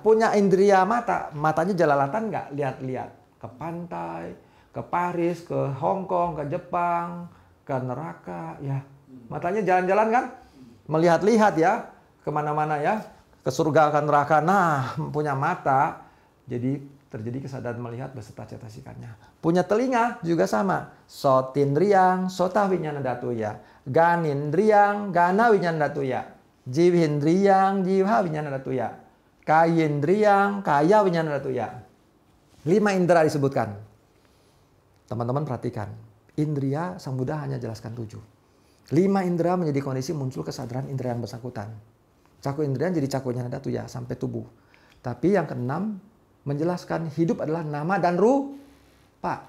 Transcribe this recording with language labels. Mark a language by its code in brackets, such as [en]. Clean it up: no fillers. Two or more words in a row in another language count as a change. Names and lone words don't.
[id] Punya indria mata, matanya jalalatan nggak? Lihat-lihat ke pantai, ke Paris, ke Hong Kong, ke Jepang, ke neraka, ya. Matanya jalan-jalan kan? Melihat-lihat ya, kemana-mana ya, ke surga, ke neraka. Nah, punya mata, jadi terjadi kesadaran melihat beserta cetasikanya. Punya telinga juga sama. [pi] Sotindriyang, sota winyana datuya. Ganindriyang, gana winyana datuya. Jiwindriyang, jiwa winyana datuya. Kayindriyang, kaya winyana datuya. [id] 5 indera disebutkan. Teman-teman perhatikan. Indria, Sang Buddha hanya jelaskan 7. 5 indera menjadi kondisi muncul kesadaran indera yang bersangkutan. [pi] Caku indrian [id] jadi [pi] caku winyana datuya [id] sampai tubuh. Tapi yang keenam menjelaskan hidup adalah nama dan rupa.